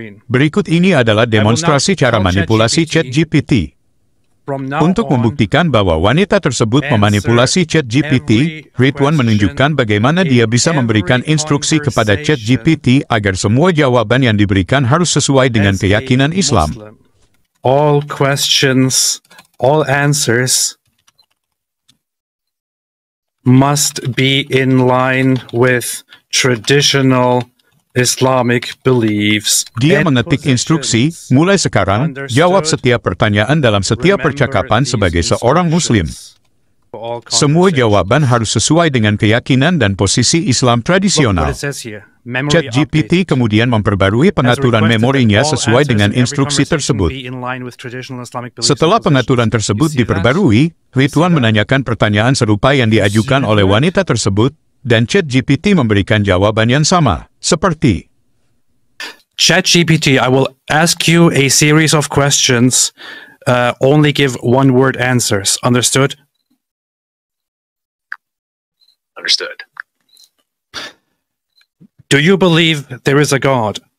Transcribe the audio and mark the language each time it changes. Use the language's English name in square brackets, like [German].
[Indonesian] Berikut ini adalah demonstrasi cara manipulasi ChatGPT. Untuk membuktikan bahwa wanita tersebut memanipulasi ChatGPT, Ridwan menunjukkan bagaimana dia bisa memberikan instruksi kepada ChatGPT agar semua jawaban yang diberikan harus sesuai dengan keyakinan Islam. [English] All questions, all answers must be in line with traditional Islamic beliefs. [Indonesian] Dia mengetik instruksi, mulai sekarang, jawab setiap pertanyaan dalam setiap percakapan sebagai seorang Muslim. Semua jawaban harus sesuai dengan keyakinan dan posisi Islam tradisional. ChatGPT kemudian memperbarui pengaturan memorinya sesuai dengan instruksi tersebut. Setelah pengaturan tersebut diperbarui, Ridwan menanyakan pertanyaan serupa yang diajukan oleh wanita tersebut, dan ChatGPT memberikan jawaban yang sama, seperti, [English] ChatGPT, I will ask you a series of questions, only give one-word answers. Understood? Understood. Do you believe there is a God?